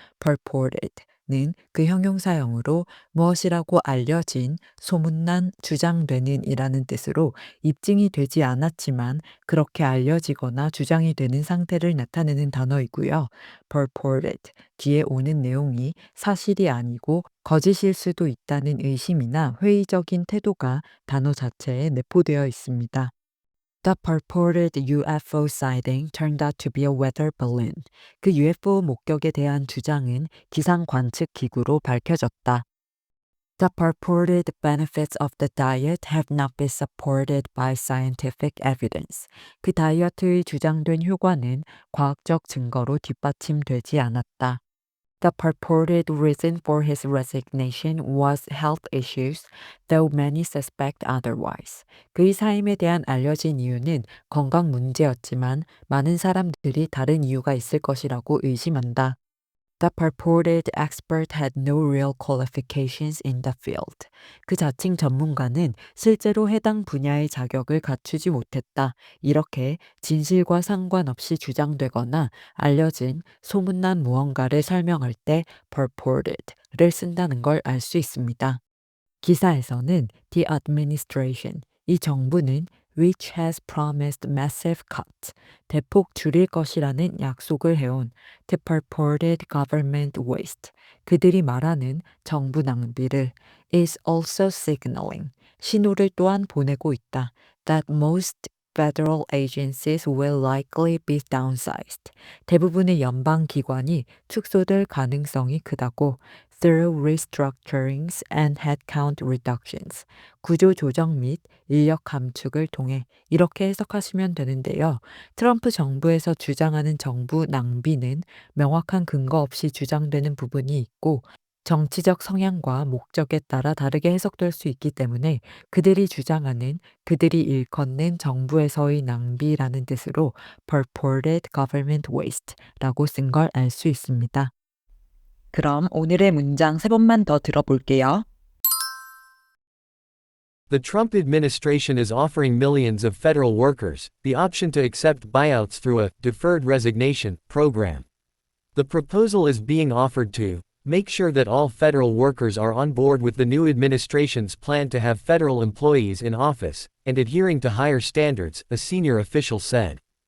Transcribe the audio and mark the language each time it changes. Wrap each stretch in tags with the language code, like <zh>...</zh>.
<ko>purported는 그 형용사형으로 무엇이라고 알려진, 소문난, 주장되는 이라는 뜻으로 입증이 되지 않았지만 그렇게 알려지거나 주장이 되는 상태를 나타내는 단어이고요. purported 뒤에 오는 내용이 사실이 아니고 거짓일 수도 있다는 의심이나 회의적인 태도가 단어 자체에 내포되어 있습니다.</ko> <en>The purported UFO sighting turned out to be a weather balloon.</en> <ko>그 UFO 목격에 대한 주장은 기상 관측 기구로 밝혀졌다.</ko> <en>The purported benefits of the diet have not been supported by scientific evidence.</en> <ko>그 다이어트의 주장된 효과는 과학적 증거로 뒷받침되지 않았다.</ko> <en>The purported reason for his resignation was health issues, though many suspect otherwise.</en> <ko>그의 사임에 대한 알려진 이유는 건강 문제였지만 많은 사람들이 다른 이유가 있을 것이라고 의심한다.</ko> <en>The purported expert had no real qualifications in the field.</en> <ko>그 자칭 전문가는 실제로 해당 분야의 자격을 갖추지 못했다. 이렇게 진실과 상관없이 주장되거나 알려진 소문난 무언가를 설명할 때 purported를 쓴다는 걸 알 수 있습니다. 기사에서는</ko> <en>the administration,</en> <ko>이 정부는</ko> <en>which has promised massive cuts,</en> <ko>대폭 줄일 것이라는 약속을 해온</ko> <en>the purported government waste,</en> <ko>그들이 말하는 정부 낭비를</ko> <en>is also signaling</en> <ko>신호를 또한 보내고 있다.</ko> <en>That most federal agencies will likely be downsized.</en> <ko>대부분의 연방 기관이 축소될 가능성이 크다고</ko> <en>through restructurings and headcount reductions.</en> <ko>구조 조정 및 인력 감축을 통해 이렇게 해석하시면 되는데요. 트럼프 정부에서 주장하는 정부 낭비는 명확한 근거 없이 주장되는 부분이 있고 정치적 성향과 목적에 따라 다르게 해석될 수 있기 때문에 그들이 주장하는 그들이 일컫는 정부에서의 낭비라는 뜻으로 purported government waste라고 쓴 걸 알 수 있습니다. 그럼 오늘의 문장 3번만 더 들어볼게요.</ko> <en>The Trump administration is offering millions of federal workers the option to accept buyouts through a deferred resignation program. The proposal is being offered to make sure that all federal workers are on board with the new administration's plan to have federal employees in office and adhering to higher standards, a senior official said.</en>